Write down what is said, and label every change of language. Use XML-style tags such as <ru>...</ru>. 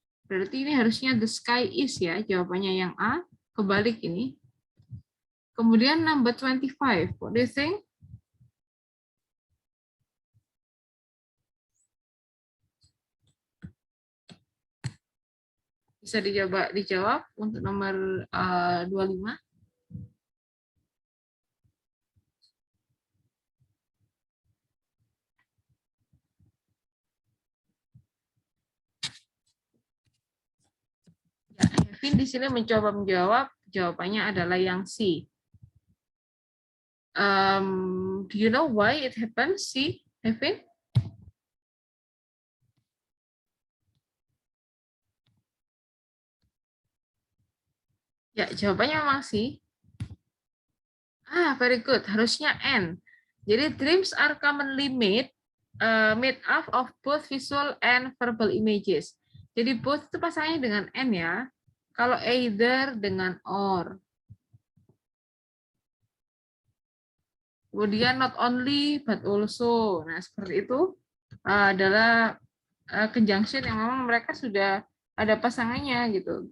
<id>Berarti ini harusnya</id> <en>the sky is</en> <id>ya, jawabannya yang A, kebalik ini. Kemudian</id> <en>number 25, what do you think?</en> <id>Bisa dijawab untuk nomor 25. Ya, Kevin di sini mencoba menjawab, jawabannya adalah yang C.</id> <en>Do you know why it happens, C, Kevin?</en> <id>Ya, jawabannya memang C.</id> <en>Very good.</en> <id>Harusnya N. Jadi</id> <en>dreams are commonly made up of both visual and verbal images.</en> <id>Jadi both itu pasangannya dengan N ya. Kalau either dengan or. Kemudian</id> <en>not only but also.</en> <id>Nah, seperti itu adalah conjunction yang memang mereka sudah ada pasangannya gitu.</id>